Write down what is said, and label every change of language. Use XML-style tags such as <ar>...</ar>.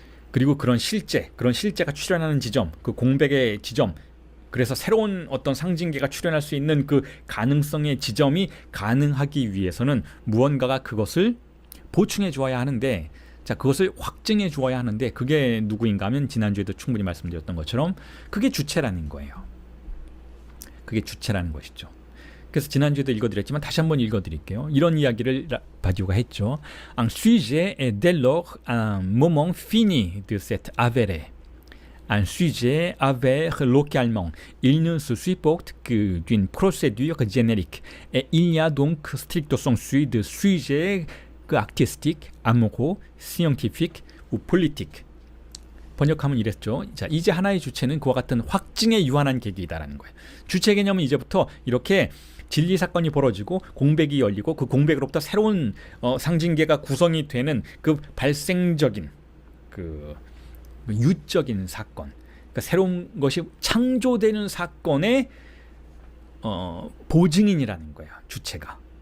<ko>그리고 그런 실제가 출현하는 지점, 그 공백의 지점, 그래서 새로운 어떤 상징계가 출현할 수 있는 그 가능성의 지점이 가능하기 위해서는 무언가가 그것을 보충해 주어야 하는데, 자, 그것을 확증해 주어야 하는데, 그게 누구인가 하면 지난주에도 충분히 말씀드렸던 것처럼 그게 주체라는 거예요. 그게 주체라는 것이죠. 그래서 지난주에도 읽어드렸지만 다시 한번 읽어드릴게요. 이런 이야기를 바디우가 했죠.</ko> <fr>Un sujet est dès lors un moment fini de cet avéré. Un sujet avère localement. Il ne se supporte que d'une procédure générique. Et il y a donc stricto sensu de sujets artistiques, amoureux, scientifiques ou politiques.</fr> <ko>번역하면 이랬죠. 자, 이제 하나의 주체는 그와 같은 확증에 유한한 계기이다라는 거예요. 주체 개념은 이제부터 이렇게 진리 사건이 벌어지고 공백이 열리고 그 공백으로부터 새로운 상징계가 구성이 되는 그 발생적인 그 유적인 사건, 그러니까 새로운 것이 창조되는 사건의 보증인이라는 거예요. 주체가.</ko>